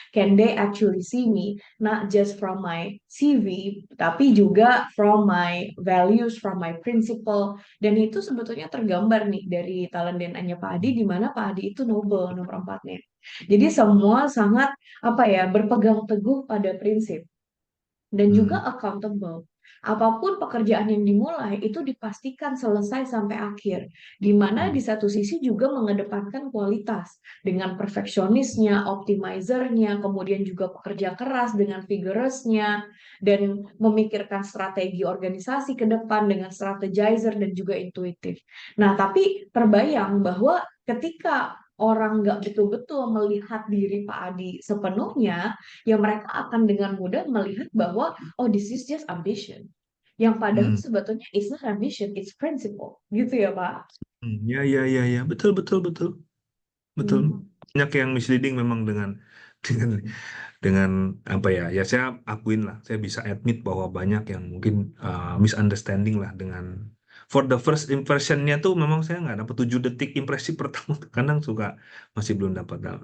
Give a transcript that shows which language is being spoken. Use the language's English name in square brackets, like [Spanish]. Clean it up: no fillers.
[English] Can they actually see me, not just from my CV, [Indonesian] tapi juga [English] from my values, from my principle. [Indonesian] Dan itu sebetulnya tergambar nih dari talent DNA-nya Pak Adi, di mana Pak Adi itu noble nomor 4-nya. Jadi semua sangat apa ya, berpegang teguh pada prinsip dan juga accountable. Apapun pekerjaan yang dimulai itu dipastikan selesai sampai akhir, di mana di satu sisi juga mengedepankan kualitas dengan perfeksionisnya, optimizernya, kemudian juga pekerja keras dengan vigorousnya, dan memikirkan strategi organisasi ke depan dengan strategizer dan juga intuitif. Nah, tapi terbayang bahwa ketika orang nggak betul-betul melihat diri Pak Adi sepenuhnya, ya mereka akan dengan mudah melihat bahwa [English] oh this is just ambition. [Indonesian] Yang padahal Hmm. sebetulnya [English] it's not ambition, it's principle. [Indonesian] Gitu ya, Pak. Ya, ya, ya, ya, betul, betul, betul, betul. Hmm. Banyak yang misleading memang dengan dengan dengan apa ya? Ya saya akuin lah, saya bisa admit bahwa banyak yang mungkin misunderstanding lah dengan for the first impressionnya tuh memang saya nggak dapat 7 detik impresi pertama tuh kadang suka masih belum dapat.